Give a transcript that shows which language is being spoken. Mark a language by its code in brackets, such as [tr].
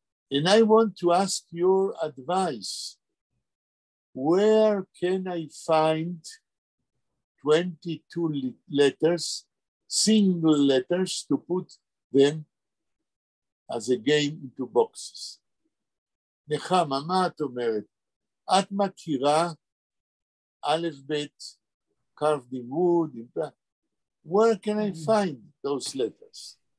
[en] And I want to ask your advice. Where can I find 22 letters, single letters, to put them as a game into boxes? [he] נחמה, מה את אומרת? את מכירה א' ב' [en] carved in wood? Where can I find those letters?